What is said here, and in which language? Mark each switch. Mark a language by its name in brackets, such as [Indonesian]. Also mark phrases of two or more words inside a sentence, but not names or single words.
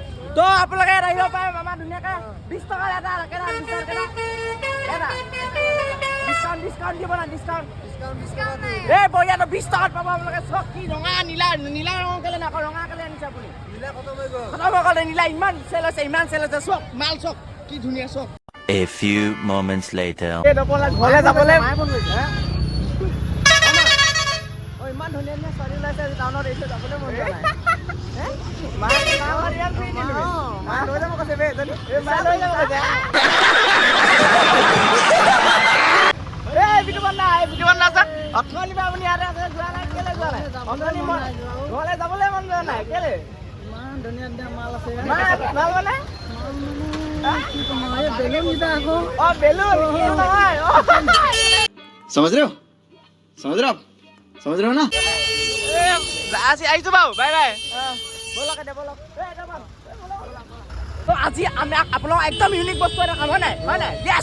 [Assamese] তো আপোনালোকে ইয়াত আহিব পাৰে মামা ধুনীয়াকৈ 20 টকা এটা ডিছকাউণ্ট দিব না ডিছকাউণ্ট এই বঢ়িয়াটো 20 টকাত পাব আপোনালোকে। চক কি ৰঙা নীলা ৰঙৰ কেলে নাই ৰঙা কেলে আনিছে আপুনি? খতম হৈ গ'ল নীলা ইমান চেল হৈছে চক মাল চক কি ধুনীয়া চক। [English] A few moments later. [Assamese] ঘৰলৈ যাবলৈ ইমান ধুনীয়া ছোৱালী ওলাইছে টাউনত এৰিছে যাবলৈ মন যোৱা নাই। ঘৰলৈ যাবলৈ মন যোৱা নাই কেলে? ইমান ধুনীয়া মাল আছে মাল মানে [Hindi] समझ रहे हो ना? [Assamese] আহিছো বাৰু বাই বাই। তো আজি আমি আপোনাক একদম ইউনিক বস্তু এটা খাম হয় নাই য়েছ।